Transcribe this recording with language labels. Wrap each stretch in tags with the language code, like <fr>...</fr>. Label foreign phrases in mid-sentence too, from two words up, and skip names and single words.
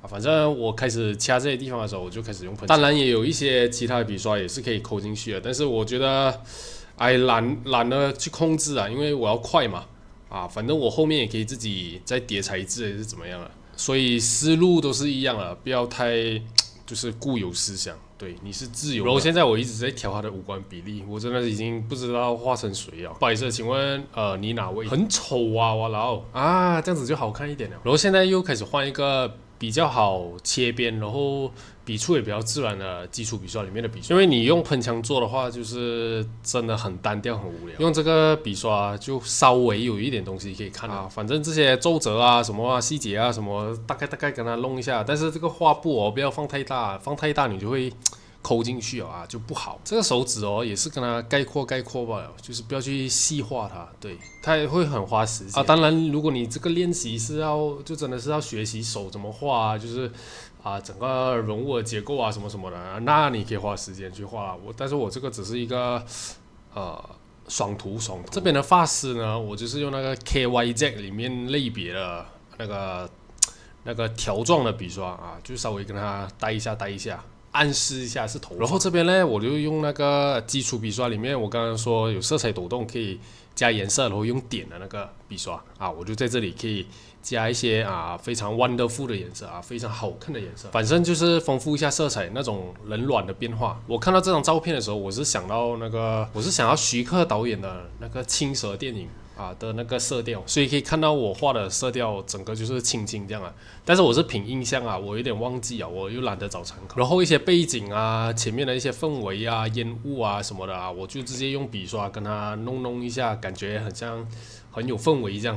<zh>反正我開始掐這些地方的時候，我就開始用噴槍。當然也有一些其他的筆刷也是可以摳進去的，但是我覺得懶得去控制啊，因為我要快嘛啊。反正我後面也可以自己再疊材質還是怎麼樣了，所以思路都是一樣的，不要太就是固有思想。对，你是自由的。然後現在我一直在調他的五官比例，我真的已經不知道畫成誰了。不好意思，請問你哪位？很醜啊，我老啊，這樣子就好看一點了。然後現在又開始換一個比較好切邊，然後筆觸也比較自然的基礎筆刷裡面的筆刷。因為你用噴槍做的話，就是真的很單調很無聊。用這個筆刷就稍微有一點東西可以看啊，反正這些皺褶啊、什麼啊、細節啊什麼，大概跟它弄一下。但是這個畫布哦，不要放太大，放太大你就會摳進去啊就不好。這個手指哦也是跟它概括罷了，就是不要去細化它，对，它也會很花時間啊。當然，如果你這個練習是就真的是要學習手怎麼畫啊，就是整個人物的結構啊什麼什麼的，那你可以花時間去畫。但是我這個只是一個爽圖。這邊的髮絲呢，我就是用那個 KYZ 裡面類別的那個條狀的筆刷啊，就稍微跟它帶一下。暗示一下是頭髮，然後這邊呢，我就用那個基礎筆刷裡面，我剛剛說有色彩抖動可以加顏色，然後用點的那個筆刷啊，我就在這裡可以加一些非常 wonderful 的顏色啊，非常好看的顏色，反正就是豐富一下色彩那種冷暖的變化。我看到這張照片的時候，我是想要徐克導演的那個青蛇電影的那個色調，所以可以看到我畫的色調整個就是青这樣啊。但是我是憑印象啊，我有點忘記啊，我又懶得找參考。然後一些背景啊，前面的一些氛圍啊、煙霧啊什麼的啊，我就直接用筆刷跟它弄一下，感覺很像很有氛圍這樣。</zh>